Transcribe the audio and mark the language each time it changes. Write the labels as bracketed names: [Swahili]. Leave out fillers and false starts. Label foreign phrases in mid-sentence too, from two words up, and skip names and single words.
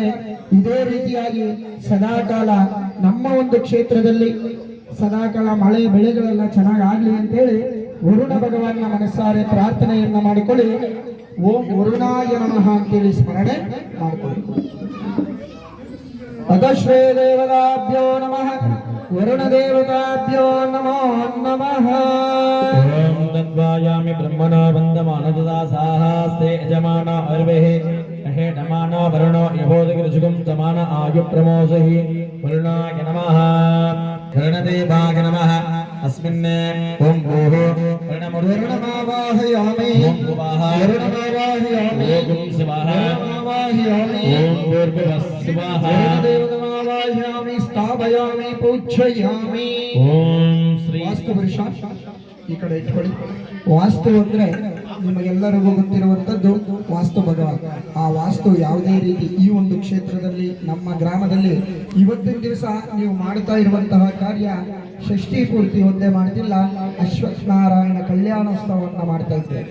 [Kannada] ಇದೇ ರೀತಿಯಾಗಿ ಸದಾಕಾಲ ನಮ್ಮ ಒಂದು ಕ್ಷೇತ್ರದಲ್ಲಿ ಸದಾಕಾಲ ಮಳೆ ಬೆಳೆಗಳೆಲ್ಲ ಚೆನ್ನಾಗಿ ಆಗ್ಲಿ ಅಂತೇಳಿ ವರುಣ ಭಗವಾನ್ನ ಮನಸ್ಸಾರೆ ಪ್ರಾರ್ಥನೆಯನ್ನ ಮಾಡಿಕೊಳ್ಳಿ. [Sanskrit] ಓಂ ವರುಣಾಯ ನಮಃ [Kannada] ಅಂತೇಳಿ ಸ್ಮರಣೆ ಮಾಡಿಕೊಳ್ಳಿ. [Sanskrit] ಅತಶ್ವೇ ದೇವತಾಭ್ಯೋ ನಮಃ ವರುಣ ದೇವತಾಭ್ಯೋ ನಮೋ ನಮಃ. ಓಂ ತದ್ವಾಯಾಮಿ ಬ್ರಹ್ಮಣೋ ವಂದಮಾನದಾಸಾಸ್ತೆ ಯಜಮಾನ ಅರ್ವೇಃ ಅಹೇ ನಮಾನ ವರುಣೋ ಯಬೋಧಗಿರುಜುಗಂ ತಮಾನ ಆಯು ಪ್ರಮೋಸಹಿ ವರುಣಾಯ ನಮಃ ವರುಣದೇವಾಯ ನಮಃ. ಅಸ್ಮಿನ್ ಓಂ ಭೂಃ ವರುಣಮಾವಾಹಯಾಮಿ ಓಂ ಭುವಃ ವರುಣಮಾವಾಹಯಾಮಿ ಓಂ ಶಿವಃ ವರುಣಮಾವಾಹಯಾಮಿ ಓಂ ಭೂರ್ಭುವಃ ಸ್ವಃ ವರುಣದೇವತಾಮಾವಾಹಯಾಮಿ ಸ್ಥಾಪಯಾಮಿ ಪೂಜ್ಯಯಾಮಿ. ಓಂ ಶ್ರೀ [Kannada] ವಾಸ್ತು ಪುರುಷ ಈ ಕಡೆ ಇಟ್ಕೊಳ್ಳಿ. ವಾಸ್ತು ಅಂದ್ರೆ ನಿಮಗೆಲ್ಲರಿಗೂ ಗೊತ್ತಿರುವಂತದ್ದು ವಾಸ್ತು ಭಗವಾನ್. ಆ ವಾಸ್ತು ಯಾವುದೇ ರೀತಿ ಈ ಒಂದು ಕ್ಷೇತ್ರದಲ್ಲಿ ನಮ್ಮ ಗ್ರಾಮದಲ್ಲಿ ಇವತ್ತಿನ ದಿವಸ ನೀವು ಮಾಡ್ತಾ ಇರುವಂತಹ ಕಾರ್ಯ ಷಷ್ಠಿ ಪೂರ್ತಿ ಒಂದೇ ಮಾಡ್ತಿಲ್ಲ, ಅಶ್ವತ್ಥನಾರಾಯಣ ಕಲ್ಯಾಣೋತ್ಸವವನ್ನು ಮಾಡ್ತಾ ಇದ್ದೇವೆ.